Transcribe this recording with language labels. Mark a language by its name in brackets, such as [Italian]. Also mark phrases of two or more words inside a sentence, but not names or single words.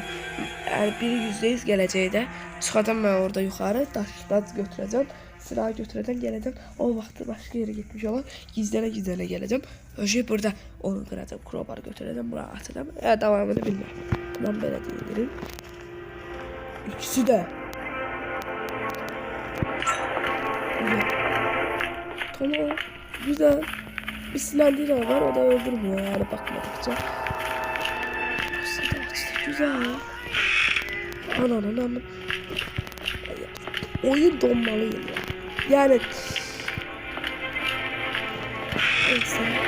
[Azerbaijani] Yəni biri %100 gələcəkdə çıxacam mən orada yuxarı, daş götürəcəm. Silahı götürəcəm, gələcəm. O vaxtı başqa yerə getmiş olar. Gizlənə gələcəm. Öcü burada onu qıracam, crowbar götürəcəm, bura atacam. Davamını bilmirəm. Bundan belə deyilir. İkisi də. [Turkish] Tamam. Güzel. Bir silendir var, o da öldürmüyor yani bakmadıkça. Güzel. Anam. Oyun donmalıyım ya. Yani neyse.